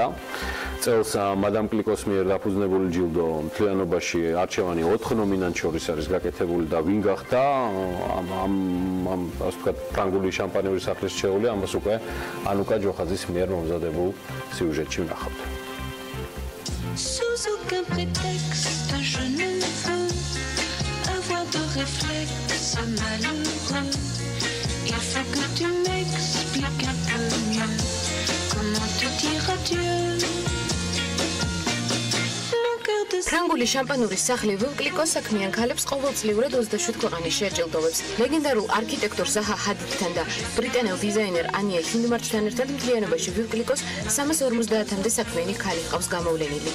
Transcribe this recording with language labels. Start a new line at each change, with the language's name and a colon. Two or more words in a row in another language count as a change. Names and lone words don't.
Georgian: წელს მადამ კლიკოს მიერ დაფუძნებული ჯილდო მთლიანობაში არჩევანი 4 ნომინანტ შორის არის გაკეთებული და ვინ გახდა ამ ასე ვთქვათ ფრანგული შამპანიური სახლის შეეული, ამას უკვე ანუკა ჯოხაძის მიერ მომზადებულ სიუჟეტში ვნახავთ.
French: Sous aucun prétexte, je ne veux avoir de réflexe malheureux. Il faut que tu m'expliques un peu mieux comment te dire adieu.
Georgian: ფრანგული შამპანურის სახლი ვევკლიკოს საქმიან ქალებს ყოველწლიურად 27 ქვეყანის შეჯილდოვებს. ლეგენდარულ არქიტექტორ ზაჰა ჰადიდთან და ბრიტანელ დიზაინერ ანია ჰინდმარჩთან ერთად მთლიანობაში ვევკლიკოს 350-მდე საქმიანი ქალი ჰყავს გამოვლენილი.